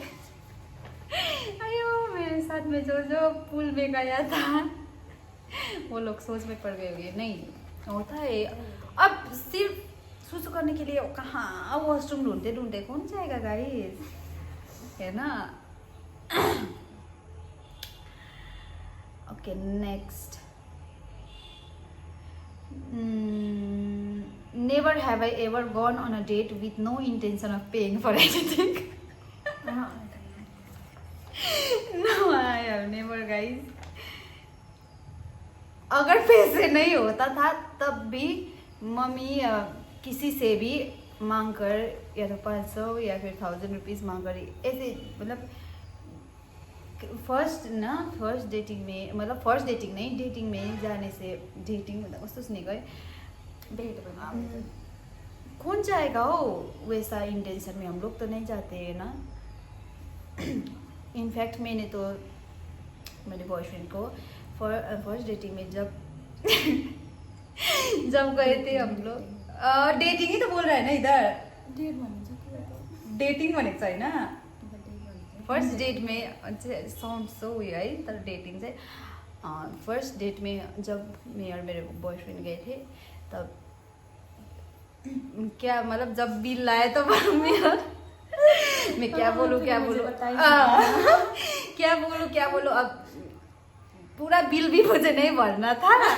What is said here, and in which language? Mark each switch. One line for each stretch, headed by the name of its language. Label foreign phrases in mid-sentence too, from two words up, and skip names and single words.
Hindi: अयो मेरे साथ में जो पूल में गया था वो लोग सोच में पड़ गए होंगे। नहीं होता है, अब सिर्फ सुसु करने के लिए कहाँ वॉशरूम ढूंढते कौन जाएगा गाइस, है ना।
English: okay next, never have I ever gone on a date with no intention of paying for anything. no I have never guys.
Hindi: अगर पैसे नहीं होता था तब भी मम्मी किसी से भी मांग कर या तो 500 या फिर 1000 रुपीज़ मांग कर ऐसे, मतलब
English: first dating
Hindi: में, मतलब
English: first dating
Hindi: नहीं, डेटिंग में जाने से, डेटिंग मतलब कस्तो सुने गए डेट बना कौन जाएगा हो वैसा इंटेंशन में, हम लोग तो नहीं जाते हैं ना। इनफैक्ट मैंने तो मेरे बॉयफ्रेंड को
English: first dating
Hindi: में जब गए थे हम लोग, डेटिंग ही तो बोल रहा है ना इधर,
Nepali: डेट भन्नु डेटिङ भनेको छ होइन।
English: first date
Hindi: में
English: sound so
Hindi: हुई है,
Nepali: तर डेटिंग चाहिँ
English: first date
Hindi: में जब मैं और मेरे बॉयफ्रेंड गए थे तब क्या, मतलब जब बिल लाए तो मेरा मैं क्या बोलूँ क्या बोलूँ अब पूरा बिल भी मुझे नहीं भरना था।